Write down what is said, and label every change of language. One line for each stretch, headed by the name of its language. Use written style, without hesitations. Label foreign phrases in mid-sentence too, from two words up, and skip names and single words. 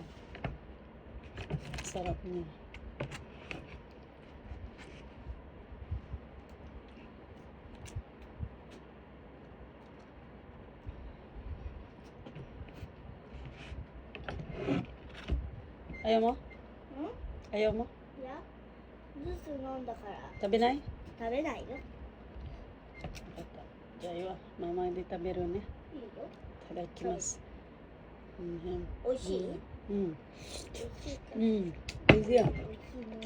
Filipino: Sarap niya. Ayaw mo? Ayaw mo?
Japanese: いや、ジュース飲んだから
Filipino: Tabi na eh?
Japanese: 食べないよ。じゃあいいわ。ママで食べるね。いいよ。いただきます。美味しい？うん。美味しいか。うん。おいしいよ。美味しいね。